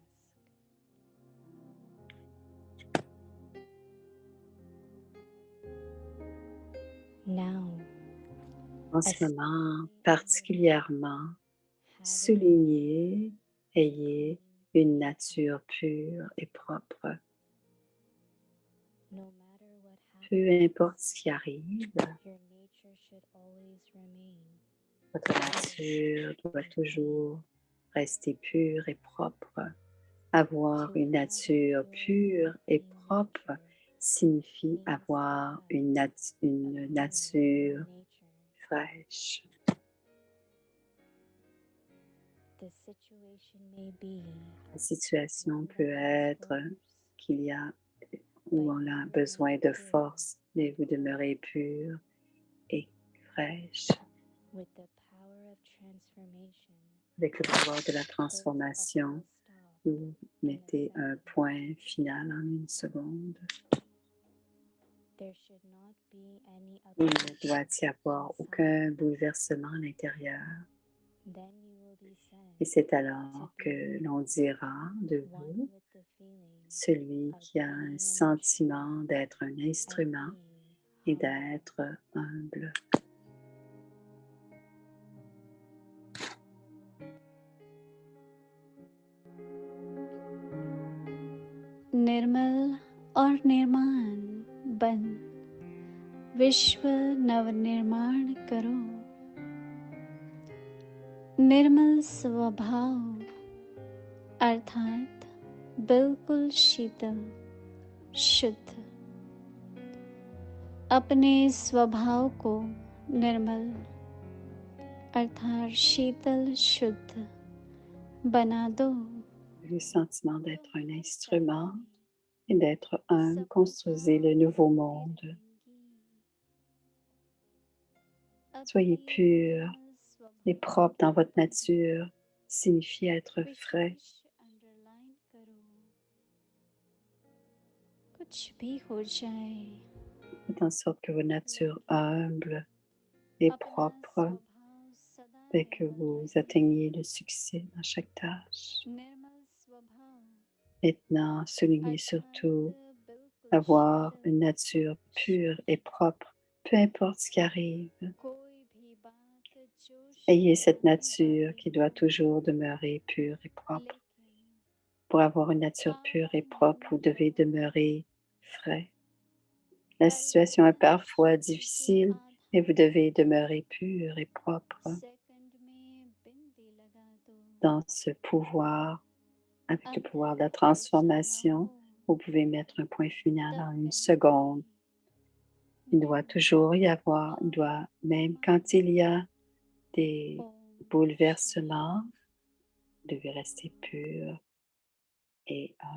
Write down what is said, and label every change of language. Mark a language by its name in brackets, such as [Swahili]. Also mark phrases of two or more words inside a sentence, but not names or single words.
[French] En ce moment, particulièrement, soulignez, ayez une nature pure et propre. peu importe ce qui arrive, [English] Your nature should always remain [French] votre nature doit toujours rester pure et propre. Avoir une nature pure et propre signifie avoir une nature fraîche. [English] The situation may be [French] La situation peut être qu'il y a où on a besoin de force, mais vous demeurez pur et fraîche. [English] with the power of transformation. [French] Avec le pouvoir de la [English] Put a transformation, full stop [French] vous mettez un point final en une seconde. [English] There should not be any [French] Il [English] uproar [French] ne doit y avoir [English] inside. [French] aucun bouleversement à l'intérieur. [English] Then you will be [French] Et [English] sent [French] c'est alors que l'on dira de [English] one [French] vous, [English] with the feeling [French] celui [English] of [French] qui a un [English] being in [French] sentiment d'être un [English] and [French] instrument [English] being [French] et d'être humble. [Hindi] निर्मल और निर्माण बन विश्व नवनिर्माण करो। निर्मल स्वभाव अर्थात बिल्कुल शीतल शुद्ध। अपने स्वभाव को निर्मल अर्थात शीतल शुद्ध बना दो। [French] Le sentiment d'être un instrument et d'être humble, construisez le nouveau monde. Soyez pur et propre dans votre nature, signifie être frais. [Hindi] कुछ भी हो जाए [French] Faites en sorte que votre nature humble et propre et que vous atteigniez le succès dans chaque tâche. [Hindi] निर्मल स्वभाव [French] Maintenant, soulignez surtout avoir une nature pure et propre, peu importe ce qui arrive. [Hindi] कोई भी बात जो [French] Ayez cette [Hindi] शर्माने [French] nature [Hindi] वाली [French] qui doit [Hindi] हो, [French] toujours demeurer pure et propre. [Hindi] लेकिन [French] Pour avoir une nature pure et propre, vous devez demeurer frais. La situation est parfois difficile, mais vous devez demeurer pur et propre [Hindi] सेकंड में बिंदी लगा दो। [French] dans ce pouvoir. Avec le pouvoir de la [Hindi] अगर ऐसा [French] transformation, [Hindi] ना हो, [French] vous pouvez mettre un point final [Hindi] तब [French] en une [Hindi] कहेंगे, [French] seconde. Il doit [Hindi] निर्मल [French] toujours y avoir, même quand il y a des [Hindi] ओम [French] bouleversements, vous devez rester pur et humble.